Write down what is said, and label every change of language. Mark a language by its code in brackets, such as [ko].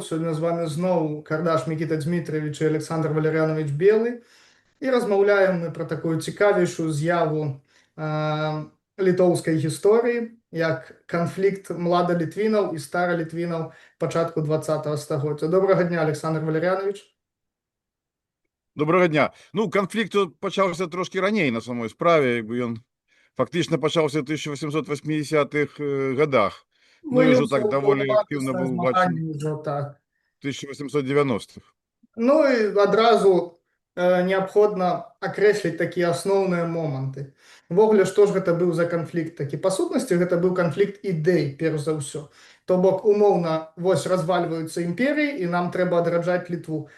[be] Сёння з вами зноў Кардаш Мікіта Дмітрович і Александр Валерьянович Белы. І размаўляем мы пра такую цікавейшую з'яву літоўскай гісторыі, як канфлікт младалітвінаў і старалітвінаў пачатку 20-го стагоддзя. Добрага дня, Александр Валерьянович. [uk] Доброго дня. Ну, конфлікт тут почався трошки раней на самой справе, якби він фактично почався в 1880-х годах. Ну, і вже так доволі активно був бачен в 1890-х. [be] Ну і адразу неабходна акрэсліць такія асноўныя моманты. Увогуле, што ж гэта быў за канфлікт такі? Па сутнасці, гэта быў канфлікт ідэй, перш за ўсё. То бок, умоўна, вось развальваюцца імперіі, і нам трэба адраджаць Літву.